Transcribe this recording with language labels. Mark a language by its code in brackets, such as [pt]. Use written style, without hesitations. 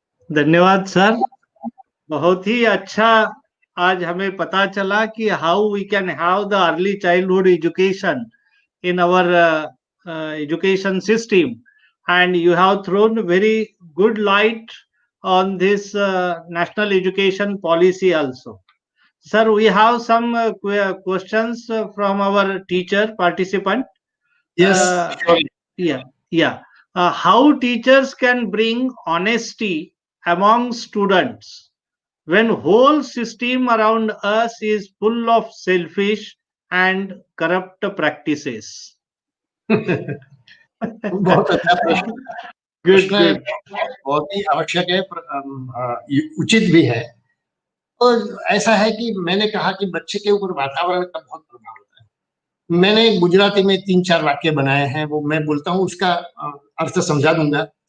[hi] धन्यवाद सर, बहुत ही अच्छा आज हमें पता चला कि [en] How we can have the early childhood education in our education system, and you have thrown very good light on this national education policy also. Sir, we have some questions from our teacher participant. Yes, sure. Yeah. How teachers can bring honesty among students when whole system around us is full of selfish and corrupt practices? [hi] बहुत अच्छा प्रश्न। प्रश्न बहुत ही आवश्यक है, उचित भी है। और ऐसा है कि मैंने कहा कि बच्चे के ऊपर वातावरण का बहुत प्रभाव होता है। मैंने गुजराती में 3-4 वाक्य बनाए हैं, वो मैं बोलता हूँ, उसका अर्थ समझा दूंगा।